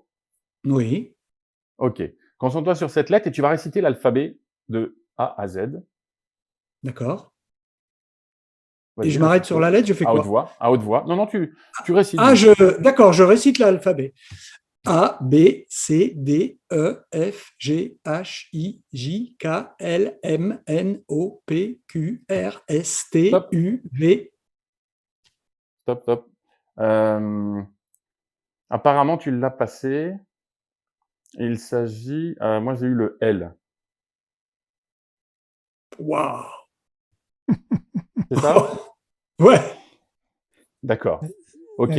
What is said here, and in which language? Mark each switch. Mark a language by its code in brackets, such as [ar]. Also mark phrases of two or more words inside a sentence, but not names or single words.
[fr] Oui, Ok. Concentre-toi sur cette lettre et tu vas réciter l'alphabet de A à Z. d'accord. Et Vas-y, je m'arrête sur récite-le la lettre, je fais à haute quoi? voix. À haute voix. Non, non, tu récites Ah, juste. d'accord, je récite l'alphabet. A, B, C, D, E, F, G, H, I, J, K, L, M, N, O, P, Q, R, S, T, Stop, U, V. stop, stop. Euh, apparemment, tu l'as passé. Il s'agit. Moi, j'ai eu le L. Waouh! C'est ça? Ouais, D'accord. Ok.